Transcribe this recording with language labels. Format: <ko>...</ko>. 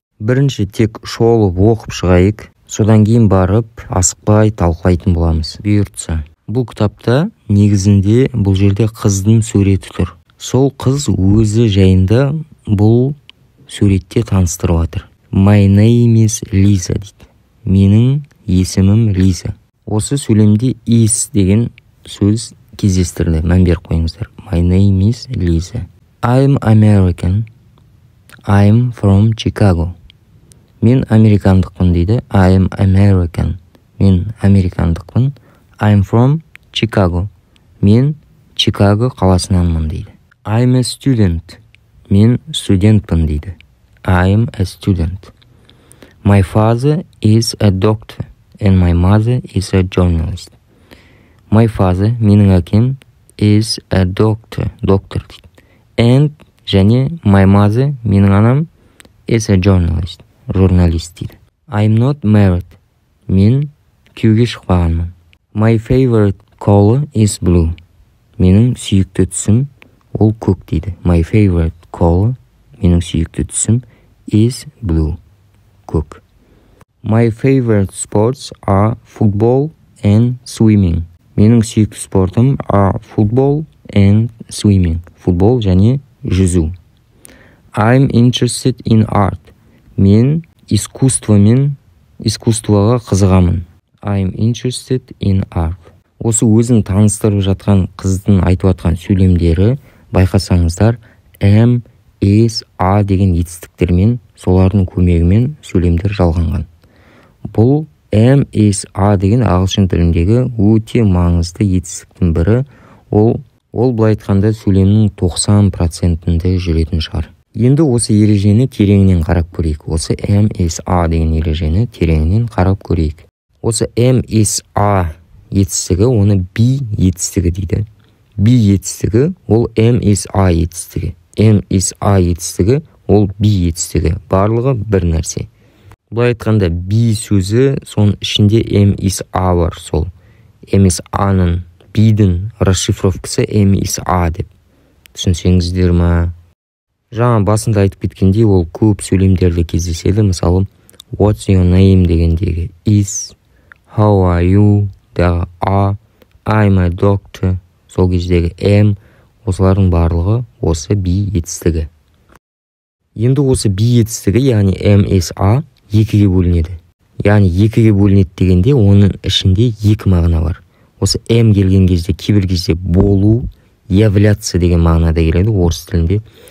<kk>Бірінші тек шолып оқып шығайық. Содан кейін барып, асықпай талқылайтын боламыз. Бұйыртса. Бұл кітапта негізінде бұл жерде қыздың суреті тұр. Сол қыз өзі жайында бұл суретте таныстырып жатыр.</kk> <en>My name is Lisa</en> <kk>дейді. Менің есімім Лиза. Осы сөйлемде is деген сөз кездестірді. Мән беріп қойыңыздар.</kk> <en>My name is Lisa. I'm American. I'm from Chicago.</en> <kk>Мен американдықпын дейді.</kk> <en>I'm American.</en> <kk>Мен американдықпын.</kk> <en>I'm from Chicago.</en> <kk>Мен Чикаго қаласынанмын дейді.</kk> <en>I'm a student.</en> <kk>Мен студентпін дейді.</kk> <en>I'm a student. My father is a doctor and my mother is a journalist. My father,</en> <kk>менің әкем,</kk> <en>is a doctor,</en> <kk>доктор дейді.</kk> <en>And</en> <kk>және</kk> <en>my mother,</en> <kk>менің анам,</kk> <en>is a journalist,</en> <kk>журналист дейді.</kk> <en>I'm not married.</en> <kk>Мен күйеуге шықпағанмын.</kk> <en>My favorite color is blue.</en> <kk>Менің сүйікті түсім ол көк дейді.</kk> <en>My favorite color,</en> <kk>менің сүйікті түсім</kk> <en>is blue,</en> <kk>көк.</kk> <en>My favorite sports are football and swimming.</en> <kk>Менің сүйікті спортым</kk> <en>are football and swimming.</en> <kk>Футбол және жүзу.</kk> <en>I'm interested in art.</en> <kk>Мен искусствоға қызығамын.</kk> <en>I'm interested in art.</en> <kk>Осы өзін таныстырып жатқан қыздың айтып жатқан сөйлемдері байқасаңыздар am, is, a деген етістіктермен, солардың көмегімен сөйлемдер жалғанған. Бұл am, is, a деген ағылшын тіліндегі өте маңызды етістіктің бірі. Ол былай айтқанда сөйлемнің 90%-інде жүретін шығар. Енді осы ережені тереңінен қарап көрейік. Осы am, is, a деген ережені тереңінен қарап көрейік. Осы am, is, a етістігі, оны be етістігі дейді. Be етістігі, ол am, is, a етістігі. Am, is, a етістігі, ол be етістігі. Барлығы бір нәрсе. Бұлай айтқанда be сөзі, соның ішінде am, is, a бар. Сол am, is, a-ның, be-дің расшифровкасы am, is, a деп. Түсінсеңіздер ма? Жаңа басында айтып кеткенде ол көп сөйлемдерде кездеседі. Мысалы,</kk> <en>what's your name</en> <kk>дегендегі is,</kk> <en>how are you</en> <kk>дағы a,</kk> <en>I'm a doctor,</en> <kk>сол кездегі am, осылардың барлығы осы be етістігі. Енді осы be етістігі, яғни am, is, a екіге бөлінеді. Яғни екіге бөлінеді дегенде оның ішінде екі мағына бар. Осы am келген кезде, кейбір кезде болу, являться деген мағынада келеді орыс тілінде.</kk>